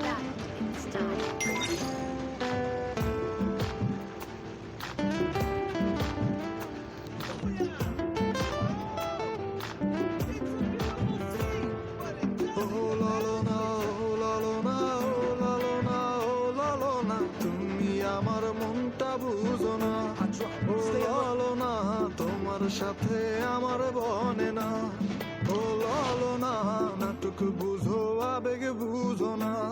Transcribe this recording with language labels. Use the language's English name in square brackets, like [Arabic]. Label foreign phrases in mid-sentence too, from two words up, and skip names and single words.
[English] Battle in style. Oh la la na, oh la la na, oh la la na, oh la la na, [Bangla] তুমি আমার মনটা বুঝো না, ও লালো না, তোমার সাথে আমার বনে না, ও লালো না, নাটক বুঝো আবেগ বুঝো না,